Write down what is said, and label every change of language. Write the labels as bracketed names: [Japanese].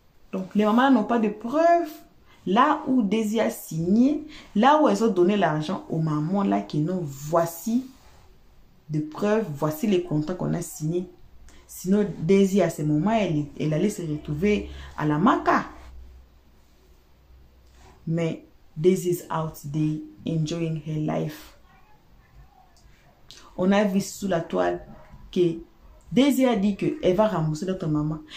[French] Donc, les mamans n'ont pas de preuves. Là où Daisy a signé, là où elles ont donné l'argent aux mamans, là qui n'ont, voici de preuves, voici les contrats qu'on a signés. Sinon, Daisy, à ce moment, elle allait se retrouver à la maca. [English] Mais Daisy is out there enjoying her life. [French] On a vu sous la toile que Daisy a dit qu'elle va rembourser notre maman.